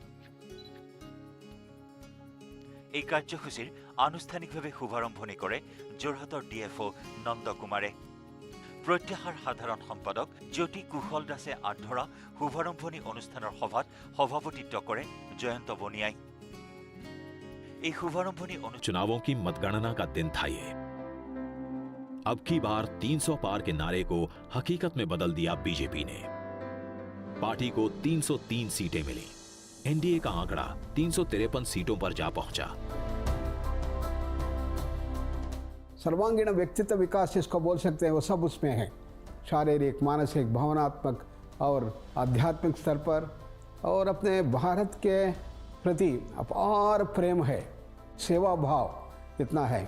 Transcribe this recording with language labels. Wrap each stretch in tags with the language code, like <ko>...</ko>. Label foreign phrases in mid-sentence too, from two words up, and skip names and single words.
<as>এই কাৰ্যসূচীৰ আনুষ্ঠানিকভাৱে শুভাৰম্ভণি কৰে যোৰহাটৰ ডিএফঅ নন্দ কুমাৰে। প্ৰত্যাশাৰ সাধাৰণ সম্পাদক জ্যোতি কুশল দাসে আগধৰা শুভাৰম্ভণি অনুষ্ঠানৰ সভাত সভাপতিত্ব কৰে জয়ন্ত বনিয়াই। এই শুভাৰম্ভণি</as> <hi>चुनावों की मतगणना का दिन था ये। अब की बार 300 पार के नारे को हकीकत में बदल दिया बीजेपी ने। पार्टी को 303 सीटें मिली। एनडीए का आंकड़ा 353 सीटों पर जा पहुंचा। सर्वांगीण व्यक्तित्व विकास जिसको बोल सकते हैं वो सब उसमें है, शारीरिक, मानसिक, भावनात्मक और आध्यात्मिक स्तर पर, और अपने भारत के प्रति अपार प्रेम है, सेवा भाव इतना है।</hi>